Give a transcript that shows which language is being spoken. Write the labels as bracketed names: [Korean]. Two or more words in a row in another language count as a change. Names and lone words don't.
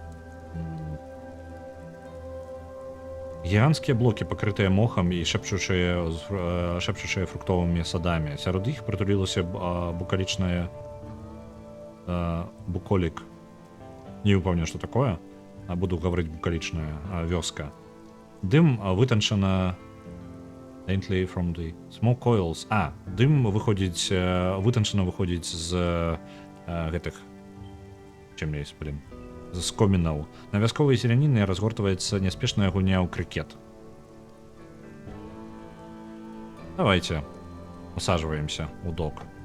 [Belarusian] Гіганцкія блокі, пакрытыя мохам і шэпчучыя фруктовымі садамі. Сярод іх прытулілася букалічная буколік. Не ўпэўнены, што такое. Буду гаварыць букалічная вёска. Дым вытанчана [English] Daintily from the smoke coils. [Belarusian] Дым выходзіць, вытанчана выходзіць з гэтых... Чым [Russian] есть, блин? [Belarusian] З комінаў. На вясковай зеляніны разгортваецца няспешная гульня ў крыкет. [Russian] Давайте усаживаемся у док.